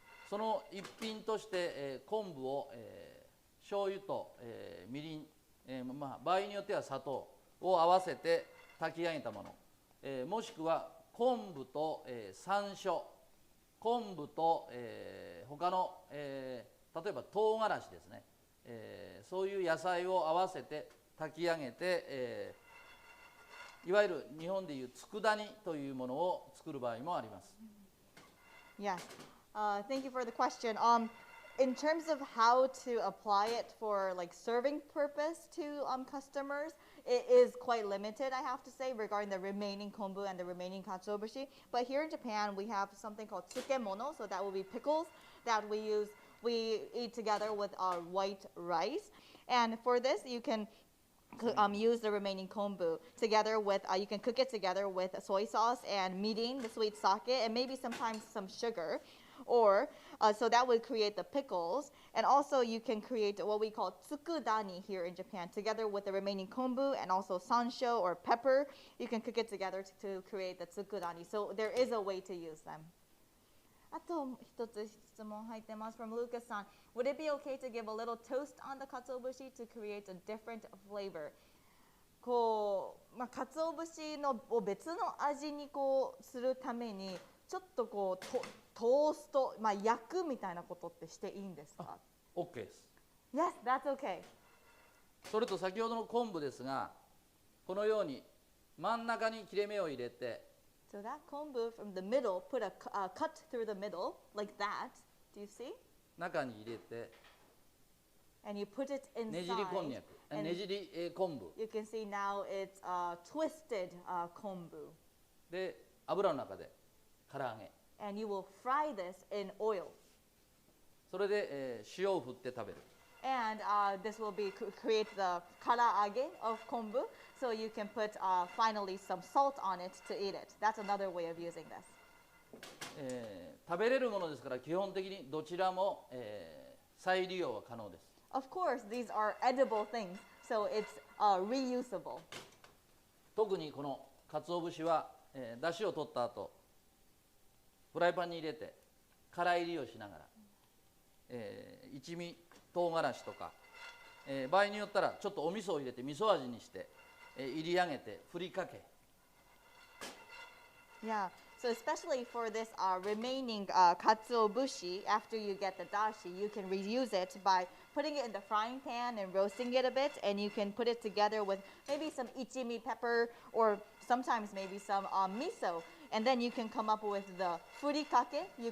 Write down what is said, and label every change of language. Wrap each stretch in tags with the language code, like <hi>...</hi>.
<ja>その一品として、昆布を、醤油と、みりん、場合によっては砂糖を合わせて炊き上げたもの、もしくは昆布と、山椒、昆布と、他の、例えば唐辛子ですね、そういう野菜を合わせて炊き上げて、いわゆる日本でいう佃煮というものを作る場合もあります。</ja> <en>Yes. Thank you for the question. In terms of how to apply it for like serving purpose to customers, it is quite limited, I have to say, regarding the remaining kombu and the remaining katsuobushi. But here in Japan, we have something called tsukemono, so that will be pickles that we eat together with our white rice. And for this, you can use the remaining kombu together with, you can cook it together with soy sauce and mirin, the sweet sake, and maybe sometimes some sugar. Or, so that would create the pickles. And also you can create what we call tsukudani here in Japan, together with the remaining kombu and also sansho or pepper. You can cook it together to create the tsukudani. So there is a way to use them.</en> <ja>あと一つ質問入ってます from Lucas さん。</ja> <en>Would it be okay to give a little toast on the katsuobushi to create a different flavor?</en> <ja>こう、鰹節のを別の味にこうするためにちょっとこうトースト、焼くみたいなことってしていいんですか？ OK です。</ja> <en>Yes, that's okay.</en> <ja>それと先ほどの昆布ですが、このように真ん中に切れ目を入れて、</ja> <en>So that kombu from the middle, put a cut through the middle like that. Do you see?</en> <ja>中に入れて</ja> <en>And you put it ね inside.</en> <ja>じりこんにゃく、</ja> <en>and</en> <ja>ねじり、昆布</ja> <en>you can see now it's twisted kombu.</en> <ja>で油の中で唐揚げ、</ja> <en>And you will fry this in oil.</en> <ja>それで、塩を振って食べる。</ja> <en>And this will be create the karaage of kombu. So you can put finally some salt on it to eat it. That's another way of using this.</en> <ja>食べれるものですから基本的にどちらも、再利用は可能です。</ja> <en>Of course, these are edible things, so it's reusable.</en> <ja>特にこの鰹節は、出汁を取った後フライパンに入れてからいりをしながら、一味唐辛子とか、場合によったらちょっとお味噌を入れて味噌味にして、入り上げてふりかけ。</ja> <en>Yeah, so especially for this remaining katsuobushi, after you get the dashi, you can reuse it by putting it in the frying pan and roasting it a bit, and you can put it together with maybe some ichimi pepper or sometimes maybe some miso, and then you can come up with the furikake.</en>